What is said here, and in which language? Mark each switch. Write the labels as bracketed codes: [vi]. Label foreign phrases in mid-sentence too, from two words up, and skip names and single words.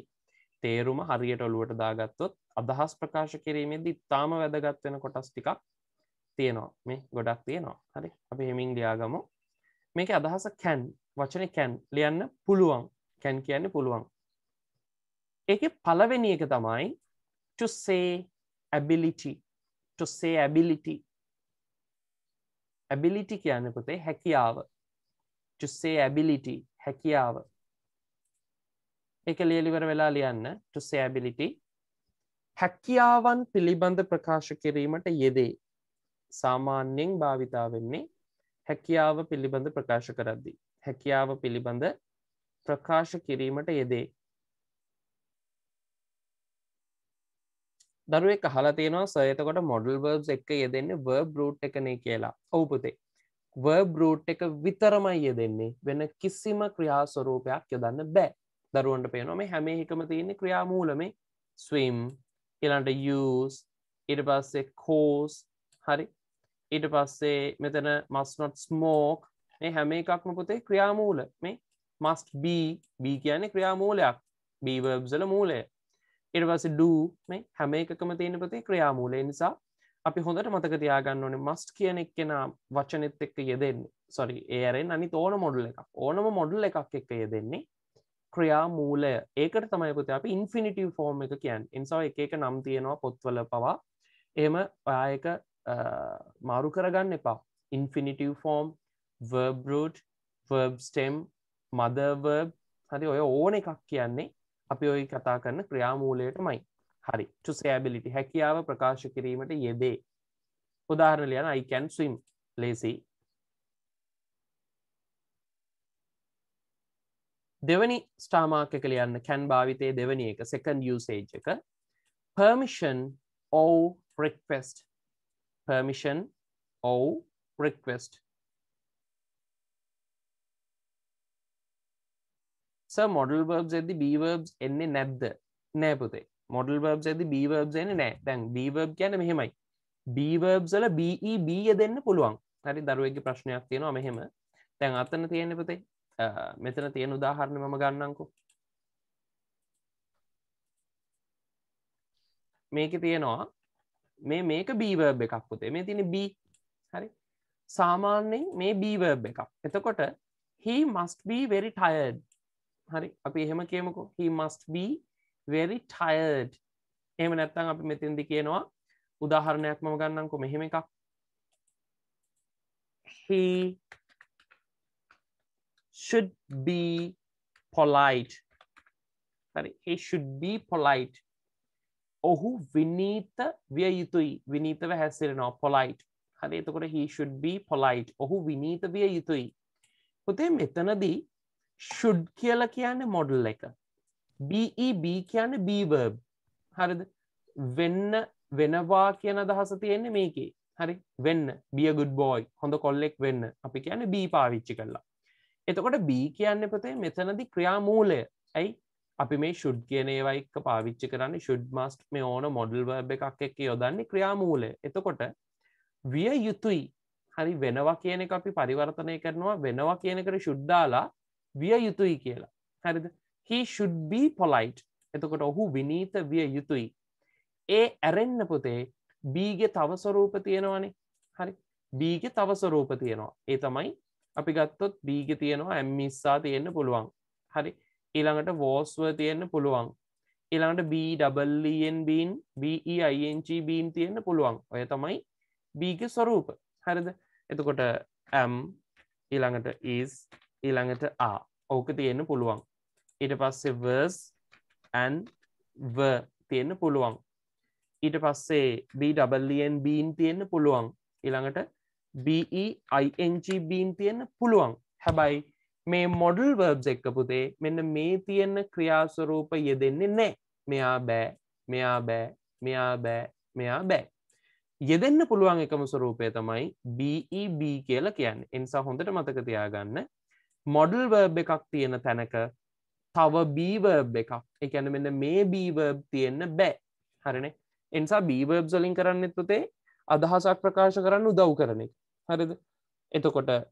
[si] තේරුම හරියට ඔලුවට දාගත්තොත් අදහස් ප්‍රකාශ කිරීමේදී තාම වැදගත් වෙන කොටස් ටිකක් තියෙනවා. මේ ගොඩක් තියෙනවා. හරි? අපි හෙමින් ලියාගමු. මේකේ අදහස can. වචනේ can ලියන්න පුළුවන්. can කියන්නේ පුළුවන්. ඒකේ පළවෙනි එක තමයි [en] to say ability. to say ability. [si] ability කියන්නේ පුතේ හැකියාව. [en] to say ability [si] හැකියාව. ඒක ලියලිවර වෙලා ලියන්න [en] to say ability [si] හැකියාවන් පිළිබඳ ප්‍රකාශ කිරීමට යෙදේ. සාමාන්‍යයෙන් භාවිතා වෙන්නේ හැකියාව පිළිබඳ ප්‍රකාශ කරද්දී. හැකියාව පිළිබඳ ප්‍රකාශ කිරීමට යෙදේ. දරුවෙක් අහලා තියෙනවා සර් එතකොට [en] modal verbs [si] එක යෙදෙන්නේ [en] verb root [si] එකනේ කියලා. ඔව් පුතේ. [en] verb root [si] එක විතරමයි යෙදෙන්නේ. වෙන කිසිම ක්‍රියා ස්වරූපයක් යොදන්න බෑ. දරුවන්ට පේනවා මේ හැම එකම තියෙන්නේ ක්‍රියා මූලමේ. swim ඊළඟට use ඊට පස්සේ cause හරි ඊට පස්සේ මෙතන [en] must not smoke [si] මේ හැම එකක්ම පුතේ ක්‍රියා මූල. මේ [en] must be [si] කියන්නේ ක්‍රියා මූලයක්. [en] be verbs [si] වල මූලය. ඊට පස්සේ do මේ හැම එකකම තියෙන පුතේ ක්‍රියා මූලය නිසා අපි හොඳට මතක තියාගන්න ඕනේ must කියන එක්කෙනා වචනෙත් එක්ක යෙදෙන්නේ. sorry ඒ ඇරෙන් අනිත් ඕන මොඩල් එකක්. ඕනම මොඩල් එකක් එක්ක යෙදෙන්නේ ක්‍රියා මූලය. ඒකට තමයි පුතේ අපි [en] infinitive form [si] එක කියන්නේ. ඒ නිසා එක එක නම් තියෙනවා පොත්වල පවා. එහෙම ඔයා එක මාරු කරගන්න එපා. [en] infinitive form, verb root, verb stem, mother verb [si] හරි ඔය ඕන එකක් කියන්නේ අපි ඔය කතා කරන ක්‍රියා මූලයටමයි. හරි. [en] to say ability [si] හැකියාව ප්‍රකාශ කිරීමට යෙදේ. උදාහරණ ලියන්න [en] I can swim. lazy. [si] දෙවනි [en] star mark [si] එක ලියන්න can භාවිතයේ දෙවනි එක [en] second usage [si] එක [en] permission or request. permission or request. [si] sir [en] modal verbs [si] එද්දි [en] be verbs [si] එන්නේ නැද්ද? නෑ පුතේ [en] modal verbs [si] එකදී [en] be verbs [si] එන්නේ නෑ දැන් [en] be verb [si] කියන්නේ මෙහෙමයි [en] be verbs [si] වල [en] be be [si] යෙදෙන්න පුළුවන් හරි දරුවෙක්ගේ ප්‍රශ්නයක් තියෙනවා මෙහෙම දැන් අතන තියෙන්නේ පුතේ මෙතන තියෙන උදාහරණ මම ගන්නම්කෝ මේකේ තියෙනවා මේක [en] be verb [si] එකක් පුතේ මේ තියෙන්නේ be හරි සාමාන්‍යයෙන් මේ [en] be verb [si] එකක් එතකොට [en] he must be very tired [si] හරි අපි එහෙම කියමුකෝ [en] he must be very tired [si] එහෙම නැත්නම් අපි මෙතෙන්දි කියනවා උදාහරණයක් මම ගන්නම්කෝ මෙහෙම එකක් [en] he should be polite [si] හරි [en] he should be polite [si] ඔහු විනීත විය යුතුයි විනීතව හැසිරෙනවා polite හරි එතකොට [en] he should be polite [si] ඔහු විනීත විය යුතුයි පුතේ මෙතනදී should කියලා කියන්නේ මොඩල් එක be කියන්නේ [en] be verb [si] හරිද වෙනවා කියන අදහස තියෙන්නේ මේකේ හරි වෙන්න [en] be a good boy [si] හොඳ කොල්ලෙක් වෙන්න අපි කියන්නේ be පාවිච්චි කරලා එතකොට be කියන්නේ පුතේ මෙතනදී ක්‍රියාමූලය ඇයි අපි මේ should කියන ඒවා එක්ක පාවිච්චි කරන්නේ [en] should must [si] මේ ඕන [en] model verb [si] එකක් එක්ක යොදන්නේ ක්‍රියාමූලය එතකොට විය යුතුයි හරි වෙනවා කියන එක අපි පරිවර්තනය කරනවා වෙනවා කියන එකට should දාලා විය යුතුයි කියලා හරිද [en] he should be polite [si] එතකොට ඔහු විනීත විය යුතුයි ඒ ඇරෙන්න පුතේ be ගේ තව ස්වරූප තියෙනවානේ හරි be ගේ තව ස්වරූප තියෙනවා ඒ තමයි අපි ගත්තොත් be ගේ තියෙනවා am ඉස්සා තියෙන්න පුළුවන් හරි ඊළඟට [en] was were [si] තියෙන්න පුළුවන් ඊළඟට [en] be double en been be ing been [si] තියෙන්න පුළුවන් ඔය තමයි be ගේ ස්වරූප හරිද එතකොට am ඊළඟට is ඊළඟට are ඕක තියෙන්න පුළුවන් ඊට පස්සේ [en] was and were [si] තියෙන්න පුළුවන් ඊට පස්සේ [en] be double en been [si] තියෙන්න පුළුවන් ඊළඟට [en] be ing been [si] තියෙන්න පුළුවන් හැබැයි මේ [en] modal verbs [si] එක්ක පුතේ මෙන්න මේ තියෙන ක්‍රියා ස්වරූප යෙදෙන්නේ නැහැ මෙයා බෑ මෙයා බෑ මෙයා බෑ මෙයා බෑ යෙදෙන්න පුළුවන් එකම ස්වරූපය තමයි be කියලා කියන්නේ ඒ නිසා හොඳට මතක තියාගන්න [en] modal verb [si] එකක් තියෙන තැනක තව [en] be verb [si] එකක් ඒ කියන්නේ මෙන්න මේ [en] be verb [si] තියෙන්න බෑ හරිනේ ඒ නිසා [en] be verbs [si] වලින් කරන්නෙත් පුතේ අදහසක් ප්‍රකාශ කරන්න උදව් කරන එක හරිද එතකොට